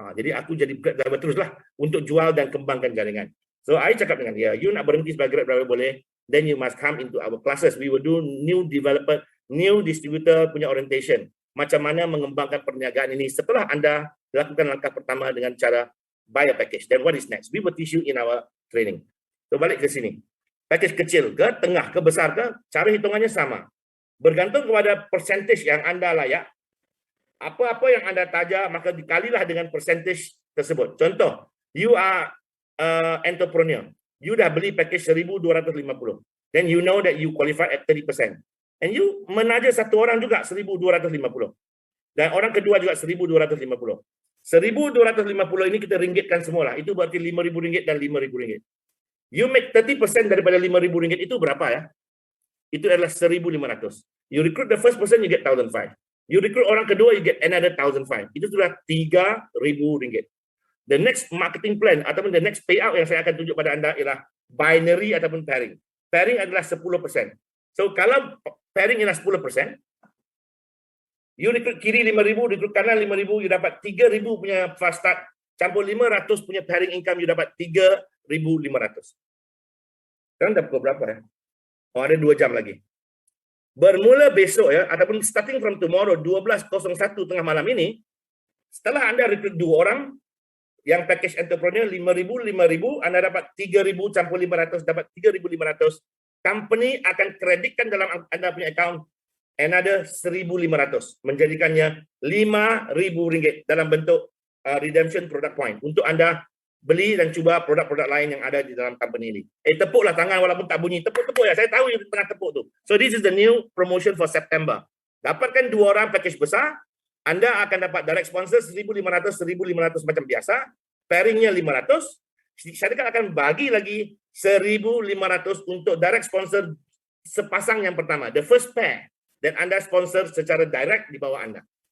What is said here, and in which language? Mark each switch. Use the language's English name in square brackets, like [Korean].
[Malay] Jadi aku jadi Grab driver teruslah untuk jual dan kembangkan jaringan. So, I cakap dengan dia, you nak berhenti sebagai Grab driver boleh, [English] then you must come into our classes. We will do new developer, new distributor punya orientation. [Malay] Macam mana mengembangkan perniagaan ini setelah Anda lakukan langkah pertama dengan cara [English] buy a package. Then what is next? We will teach you in our training. [Malay] So balik ke sini. Package kecil ke, tengah ke, besar ke, cara hitungannya sama. Bergantung kepada percentage yang Anda layak. Apa-apa yang Anda taja, maka dikalilah dengan percentage tersebut. [English] Contoh, you are entrepreneur. You [Malay] dah beli [English] package 1,250. Then you know that you qualify at 30%. And you [Malay] menaja satu orang juga 1,250. Dan orang kedua juga 1,250. 1,250 ini kita ringgitkan semualah. Itu berarti RM5,000 dan RM5,000. [English] You make 30% [Malay] daripada RM5,000 itu berapa ya? Itu adalah 1,500. [English] You recruit the first person, you get 1,500. You recruit orang kedua, you get another 1,500. [Malay] Itu sudah RM3,000. [English] The next marketing plan ataupun the next payout [Malay] yang saya akan tunjuk pada anda ialah [English] binary ataupun pairing. [Malay] Pairing adalah 10%. So kalau pairing ialah 10%, you recruit kiri 5,000, recruit kanan 5,000, you dapat 3,000 punya fast start, campur 500 punya pairing income, you dapat 3,500. Sekarang dah pukul berapa ya? Oh, ada 2 jam lagi. Bermula besok ya, ataupun [English] starting from tomorrow, [Malay] 12.01 tengah malam ini, setelah anda recruit 2 orang, yang package entrepreneur 5,000, anda dapat 3,000 campur 500, dapat 3,500. Company akan kreditkan dalam anda punya account another 1,500, menjadikannya RM5,000 dalam bentuk redemption product point untuk anda beli dan cuba produk-produk lain yang ada di dalam company ini. Tepuklah tangan walaupun tak bunyi. Tepuk-tepuk ya, saya tahu you tengah tepuk tu. [English] So this is the new promotion for September. [Malay] Dapatkan 2 orang package besar, anda akan dapat direct sponsor 1,500 macam biasa, pairingnya 500, syarikat akan bagi lagi 1,500 untuk direct sponsor sepasang yang pertama, [English] the first pair, [Malay] dan anda sponsor secara direct di bawah anda.